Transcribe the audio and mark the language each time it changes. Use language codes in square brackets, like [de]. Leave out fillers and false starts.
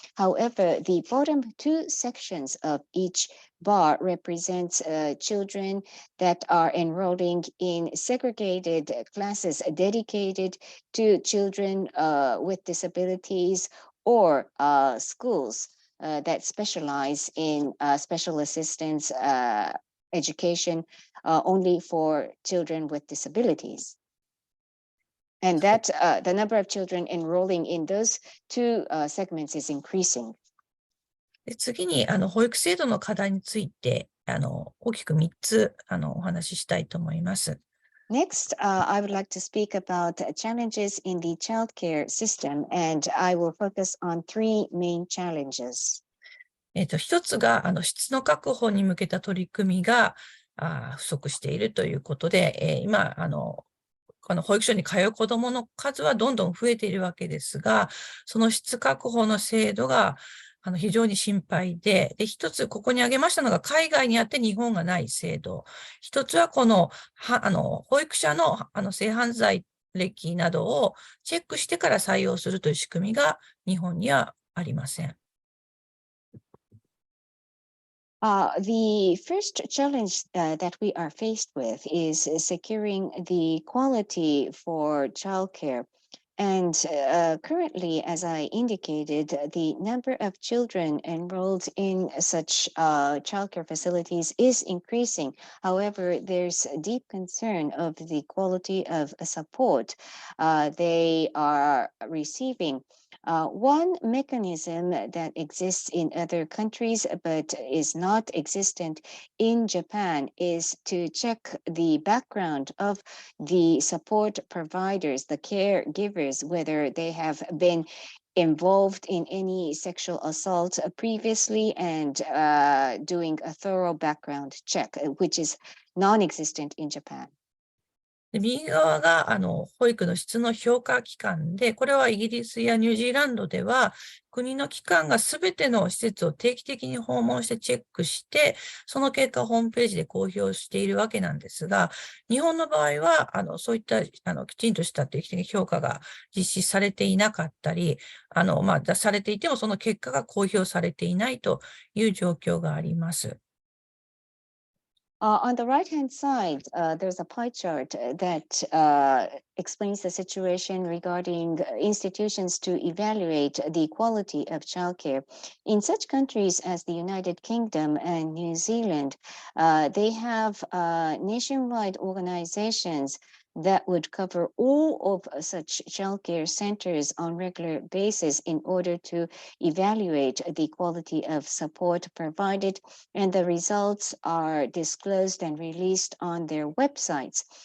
[en] However, the bottom two sections of each bar represents children that are enrolling in segregated classes dedicated to children with disabilities, or schools that specialize in special assistance education only for children with disabilities. And that the number of children enrolling in those two segments is increasing. [ja] で次に保育制度の課題について大きく3つお話ししたいと思います。 [en] Next, I would like to speak about challenges in the childcare system, and I will focus on three main challenges. [ja] 一つが質の確保に向けた取り組みが不足しているということで、今この保育所に通う子どもの数はどんどん増えているわけですが、その質確保の制度が非常に心配で、一つここに挙げましたのが海外にあって日本がない制度。一つはこの保育者の性犯罪歴などをチェックしてから採用するという仕組みが日本にはありません。 [en] The first challenge that we are faced with is securing the quality for childcare. And currently, as I indicated, the number of children enrolled in such childcare facilities is increasing. However, there's a deep concern of the quality of support they are receiving. One mechanism that exists in other countries but is not existent in Japan is to check the background of the support providers, the caregivers, whether they have been involved in any sexual assault previously, and doing a thorough background check, which is non-existent in Japan. [ja] 右側が保育の質の評価機関で、これはイギリスやニュージーランドでは、国の機関がすべての施設を定期的に訪問してチェックして、その結果をホームページで公表しているわけなんですが、日本の場合は、そういったきちんとした定期的評価が実施されていなかったり、されていてもその結果が公表されていないという状況があります。 [en] On the right-hand side, there's a pie chart that explains the situation regarding institutions to evaluate the quality of childcare. In such countries as the United Kingdom and New Zealand, they have nationwide organizations that would cover all of such childcare centers on regular basis in order to evaluate the quality of support provided, and the results are disclosed and released on their websites.